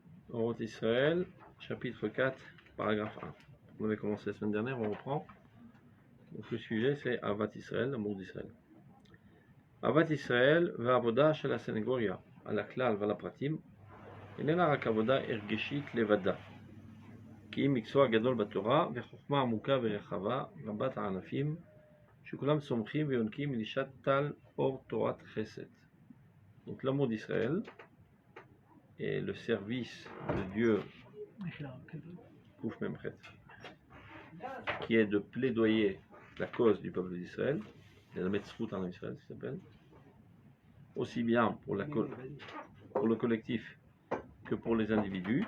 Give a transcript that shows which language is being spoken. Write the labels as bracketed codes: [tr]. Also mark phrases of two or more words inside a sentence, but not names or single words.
[fr] Orot Israël, chapitre 4, paragraphe 1. On avait commencé la semaine dernière, on reprend. Donc le sujet c'est [he] אהבת ישראל, [fr] l'amour d'Israël. [he] אהבת ישראל והעבודה של הסנגוריה על הכלל ועל הפרטים איננה רק עבודה הרגשית לבדה, כי היא מקצוע גדול בתורה וחוכמה עמוקה ורחבה רבת הענפים שכולם צומחים ויונקים מנישת טל אור תורת חסד. [fr] Donc l'amour d'Israël et le service de Dieu qui est de plaidoyer la cause du peuple d'Israël, la Metzrout en Israël, ça s'appelle, aussi bien pour le collectif que pour les individus.